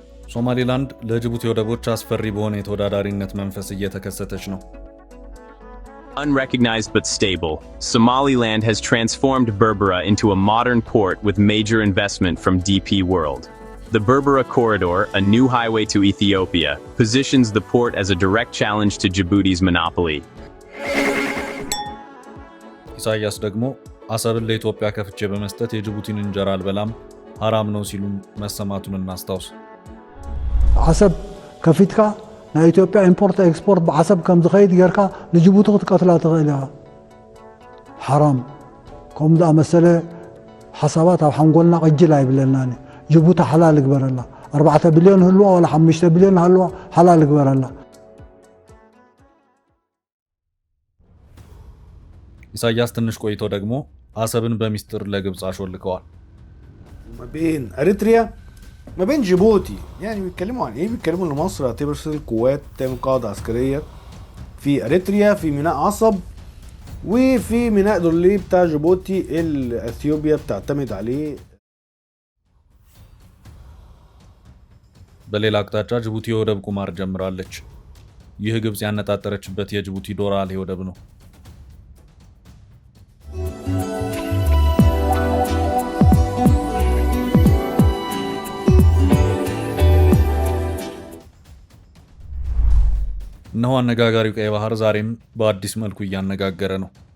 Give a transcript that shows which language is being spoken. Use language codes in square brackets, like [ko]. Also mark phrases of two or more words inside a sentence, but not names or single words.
[am] ሶማሊላንድ ለጅቡቲ ወደቦች አስፈሪ በሆነ የተወዳዳሪነት መንፈስ እየተከሰተች ነው። [en] Unrecognized but stable, Somaliland has transformed Berbera into a modern port with major investment from DP World. The Berbera Corridor, a new highway to Ethiopia, positions the port as a direct challenge to Djibouti's monopoly. [am] ኢሳያስ ደግሞ አሰብን ለኢትዮጵያ ከፍቼ በመስጠት የጅቡቲን እንጀራ አልበላም ሐራም ነው ሲሉ መሰማቱን እናስታውስ። [ti] አሰብ ከፊትካ ና ኢትዮጵያ [en] import export [ti] በአሰብ ከም ዝኸይድ ገርካ ለጅቡቲ ክትቀትላ ትኽእልካ ሐራም ከምዛ መሰለ ሓሳባት ኣብ ሓንጎልና ቅጅል ኣይብለናኒ ጅቡቲ ሓላል ግበረላ 4 ቢልዮን ህልዋ ወላ 5 ቢልዮን ህልዋ ሓላል ግበረላ። [am] ኢሳያስ ትንሽ ቆይቶ ደግሞ አሰብን በሚስጥር ለግብጽ አሾልከዋል። [ar] ما بين اريتريا ما بين جيبوتي يعني بيتكلموا عن ايه؟ بيتكلموا ان مصر هترسل قوات تعمل قاعده عسكريه في اريتريا في ميناء عصب وفي ميناء دولي بتاع جيبوتي اللي اثيوبيا بتعتمد عليه. [am] በሌላ አቅጣጫ ጅቡቲ የወደብ ቁማር ጀምራለች። ይህ ግብጽ ያነጣጠረችበት የጅቡቲ ዶራሌ ወደብ ነው። እነሆ አነጋጋሪው ቀይ ባህር ዛሬም በአዲስ መልኩ እያነጋገረ ነው።